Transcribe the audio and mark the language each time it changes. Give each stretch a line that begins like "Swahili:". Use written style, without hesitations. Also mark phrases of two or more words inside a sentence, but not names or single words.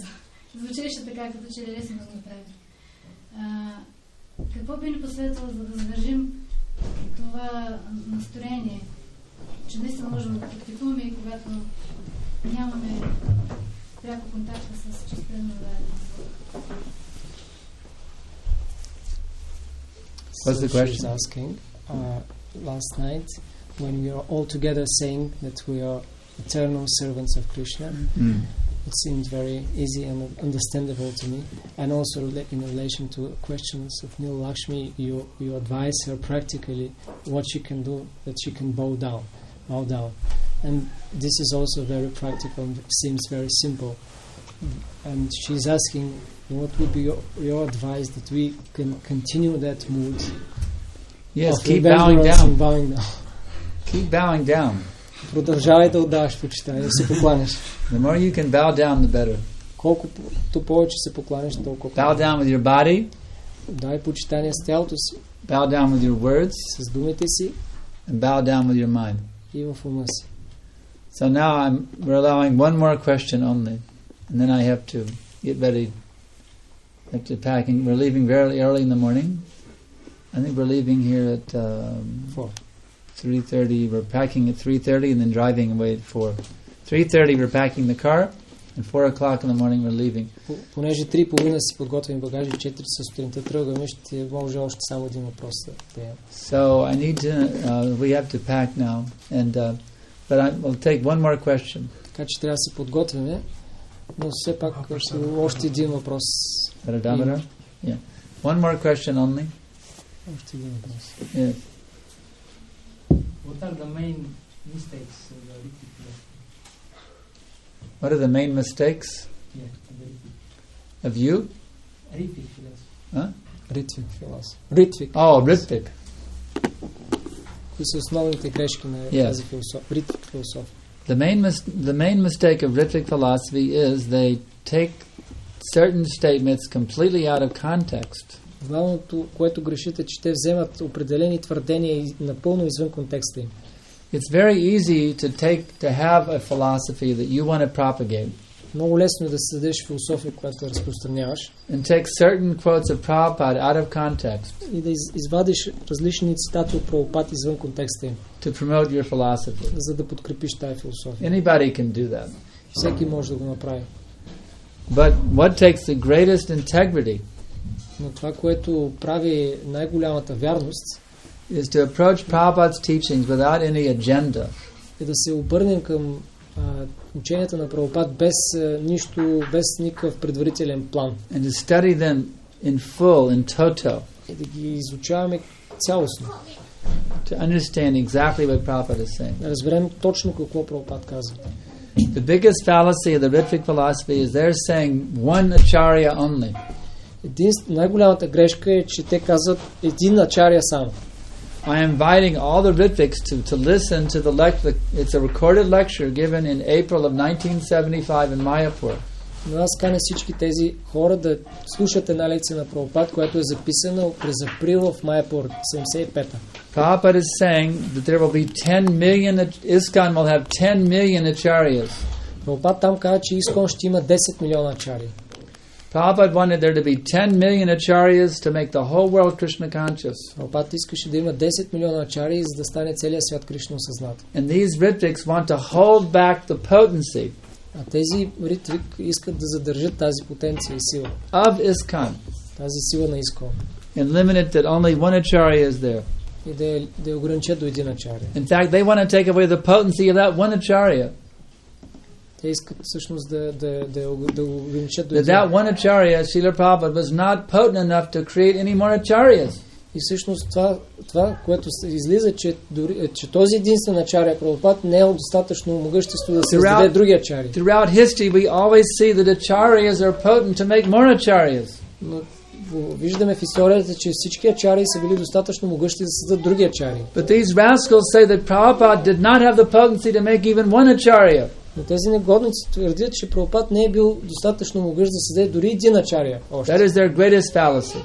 Bulgarian: Звучеше така, като че е лесно да го направим. Какво би ни посветвало, за да задържим това настроение, че наистина можем да практикуваме и когато нямаме пряко контакта с чистено дадено.
English: What's the question? She's asking, last night, when we are all together saying that we are eternal servants of Krishna, it seemed very easy and understandable to me. And also in relation to questions of Neil Lakshmi, you advise her practically what she can do, that she can bow down. And this is also very practical and seems very simple. And she's asking, what would be your advice that we can continue that mood? Yes, keep bowing down. Keep bowing down.
Bulgarian: Продължавай да отдаваш почитание, да се покланяш.
English: The more you can bow down, the better.
Bulgarian: Колкото повече се покланяш, толкова.
English: Bow down with your body.
Bulgarian: Дай почитание с тялото си.
English: Bow down with your words.
Bulgarian: С думите си.
English: And bow down with your mind.
Bulgarian: И в ума си.
English: So now we're allowing one more question only, and then I have to get ready. After packing, we're leaving very early in the morning. I think we're leaving here at 3:30. We're packing at 3:30 and then driving away at 4. 3:30 we're packing the car, And 4 o'clock in the morning we're leaving.
Bulgarian: Понеже 3:30 си подготвим багажи, 4 сутринта тръгваме, ще може още само един въпрос да имам.
English: So I need to, we have to pack now, and but I'll take one more question.
Bulgarian: Така че трябва да се подготвяме, но все пак още един въпрос.
English: Yeah. One more question only.
Bulgarian: Още един въпрос.
English: Yeah. What are the main mistakes of the Ritvik philosophy? What are the main mistakes? Of you? Ritvik philosophy. Huh? Ritvik philosophy. Ritvik. Oh, Ritvik.
Bulgarian: Кои са основните грешки на тази философия?
English: Ritvik philosophy. The main mistake of Ritvik philosophy is they take certain statements completely out of context.
Bulgarian: Главното, което грешите, че те вземат определени твърдения напълно извън контекста им.
English: It's very easy to have a philosophy that you want to propagate.
Bulgarian: Много лесно е да създадеш философия, която да разпространяваш.
English: And take certain quotes of Prabhupada out of context.
Bulgarian: И да извадиш различни цитати от Прабхупад извън контекста им.
English: To promote your philosophy.
Bulgarian: За да подкрепиш тази философия.
English: Anybody can do that.
Bulgarian: Всеки може да го направи.
English: But what takes the greatest integrity?
Bulgarian: Но това, което прави най-голямата вярност,
English: is to approach Prabhupada's teachings without any agenda.
Bulgarian: Е да се обърнем към ученията на Прабхупад без нищо, без никакъв предварителен план.
English: And to study them in full,
Latin: in toto.
Bulgarian: И да ги изучаваме цялостно.
English: To understand exactly what Prabhupada is saying.
Bulgarian: Да разберем точно какво Прабхупад казва.
English: The biggest fallacy of the Ritvik philosophy is they're saying one acharya only.
Bulgarian: Най-голямата грешка е, че те казват един ачаря само.
English: I am inviting all the Ritviks to listen to the lecture. It's a recorded lecture given in April of 1975 in Mayapur.
Bulgarian: Но аз каня всички тези хора да слушат една лекция на Прабхупад, която е записана през април в Майапур, 75-та.
English: Prabhupada is saying that there will be 10 million, ISKCON will have 10 million acharyas.
Bulgarian: Прабхупад там казва, че ISKCON ще има 10 милиона ачарии.
English: Prabhupada wanted there to be 10 million acharyas to make the whole world Krishna conscious.
Bulgarian: Прабхупад искаше да има 10 милиона ачарии, за да стане целият свят Кришна осъзнат.
English: And these Ritviks want to hold back the potency.
Bulgarian: А тези Ритвик искат да задържат тази потенция и сила.
English: Of ISKCON.
Bulgarian: Тази сила на ISKCON.
English: And limit it that only one acharya is there.
Bulgarian: И да ограничат до един ачария.
English: In fact, they want to take away the potency of that one acharya.
Bulgarian: Те искат всъщност да ограничат до един.
English: That one acharya, Srila Prabhupada, was not potent enough to create any more acharyas.
Bulgarian: И всъщност това, което излиза, че този единствен ачаря Прабхупад не е достатъчно могъщество да създаде други ачари.
English: Throughout history we always see that acharyas are potent to make more acharyas.
Bulgarian: Но виждаме в историята, че всички ачари са били достатъчно могъщи да създадат други ачари.
English: But these rascals say that Prabhupada did not have the potency to make even one acharya.
Bulgarian: Но тези негодници твърдят, че Прабхупад не е бил достатъчно могъщ да създаде дори един ачария.
English: That is their greatest fallacy.